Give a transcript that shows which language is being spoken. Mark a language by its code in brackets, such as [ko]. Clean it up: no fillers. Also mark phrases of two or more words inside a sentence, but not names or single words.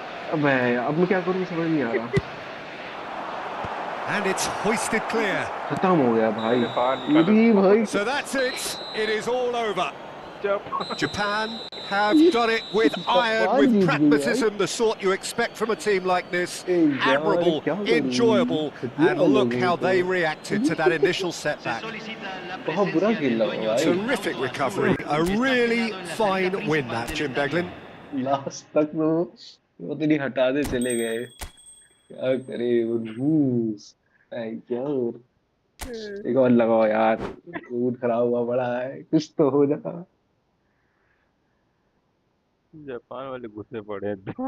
[hi] अबे अब मैं क्या करूँ समझ नहीं आ रहा। [en] And it's hoisted clear. [hi] खत्म हो गया भाई। बाहर निकालो। इरी भाई। [en] So that's it. It is all over. [hi] जब [en] Japan have done it with iron, with [hi] जीत गई भाई। [en] pragmatism, the sort you expect from a team like this. [hi] ए यार [en] Admirable, [hi] क्या करूँ? [en] enjoyable, [hi] घटिया [en] and look [hi] लोगों [en] how [hi] को। [en] they reacted to that initial [es] Se [en] setback. [es] solicita la [hi] बहुत बुरा [es] presencia [hi] खेल [es] del [hi] रहा हूँ [es] dueño [hi] भाई। [es] del [en] Terrific [es] auto [en] recovery. [es] azul. [en] A [es] Está [en] really [es] fijado en la [en] fine [es] salida [en] win [es] principal [en] that, [es] del [en] Jim [es] estadio. [en] Beglin. [hi] लास्ट तक वो तो नहीं हटाते चले गए। क्या करे वो घूस। क्या एक और लगाओ यार। मूड खराब हुआ पड़ा है कुछ तो हो जा। जापान वाले गुस्से पड़े हैं एकदम।